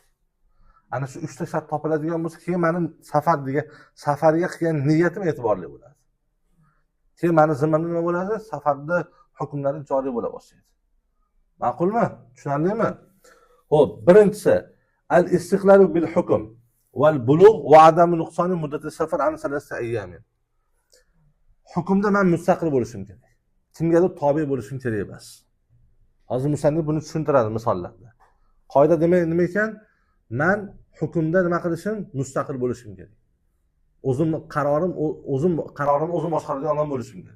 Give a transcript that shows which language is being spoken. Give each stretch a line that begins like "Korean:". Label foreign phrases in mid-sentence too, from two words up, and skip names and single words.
Uzbek: Ana shu 3 ta shart topiladigan bo'lsa, keyin mening safarga qilgan niyatim e'tiborli bo'ladi. Keyin meni zimmamda nima bo'ladi? Safarda hukmlari joriy bo'la boshlaydi. Ma'qulmi? Tushunarlimi? Xo'p, birinchisi
Arabic: الاستقلال بالحكم والبلوغ وعدم نقصان مدة سفر عن ثلاثة أيام.
Uzbek: Hukmda men mustaqil bo'lishim kerak. Kimgadir tobe bo'lishim kerak emas. Hozir musannif buni tushuntiradi misollarda. Qoida demak nima ekan? Men hukmda nima qilishim? Mustaqil bo'lishim kerak. O'zim qarorim o'zim boshqaradigan odam bo'lishim kerak.